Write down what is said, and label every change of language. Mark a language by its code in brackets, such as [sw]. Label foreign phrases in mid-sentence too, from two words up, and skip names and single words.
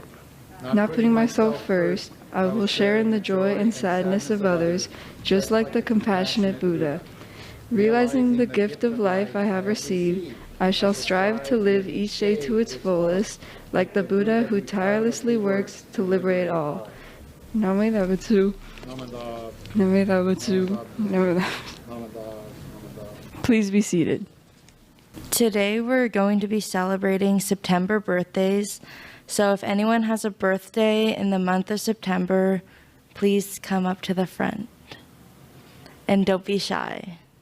[en] Not putting myself first, I will share in the joy and sadness of others, just like the compassionate Buddha. Realizing the gift of life I have received, I shall strive to live each day to its fullest, like the Buddha who tirelessly works to liberate all. [ja] Namo Butsu. Namo Butsu. [en] Please be seated. Today we're going to be celebrating September birthdays. So if anyone has a birthday in the month of September, please come up to the front. And don't be shy.